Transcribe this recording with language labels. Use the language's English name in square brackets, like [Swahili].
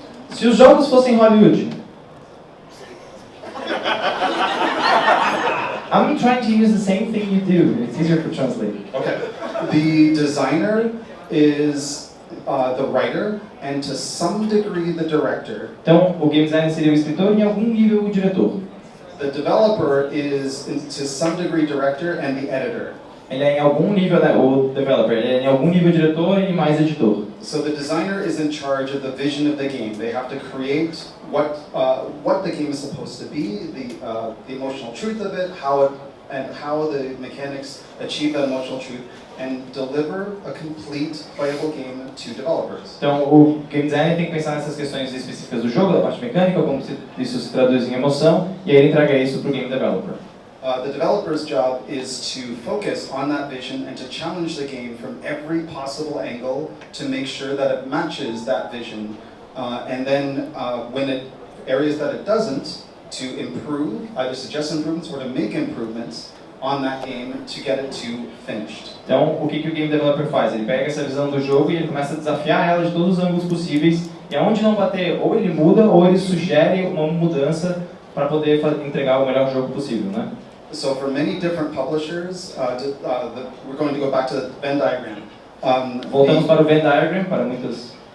[Portuguese] Se os jogos fossem Hollywood. [English] I'm trying to use the same thing you do. It's easier to translate. Okay. The designer is the writer, and to some degree the director. [Portuguese] Então, o game designer seria o escritor e em algum nível o diretor. [English] The developer is to some degree director and the editor. [Portuguese] Ele é em algum nível, né, o developer, ele é em algum nível diretor e mais editor. [English] So the designer is in charge of the vision of the game. They have to create what the game is supposed to be, the emotional truth of it, how the mechanics achieve that emotional truth, and deliver a complete playable game to developers. [Portuguese] Então, o game designer tem que pensar nessas questões específicas do jogo, da parte mecânica, como isso se traduz em emoção, e aí ele entrega isso para o game developer. [English] The developer's job is to focus on that vision and to challenge the game from every possible angle to make sure that it matches that vision. And then areas that it doesn't, to improve, either suggest improvements or to make improvements on that game to get it to finished. [Portuguese] Então, o que o game developer faz? Ele pega essa visão do jogo e ele começa a desafiar ela de todos os ângulos possíveis, e aonde não bater, ou ele muda, ou ele sugere uma mudança para poder entregar o melhor jogo possível, né? [English] So for many different publishers, we're going to go back to the Venn diagram. [Portuguese] Voltamos para o Venn diagram, para muitas...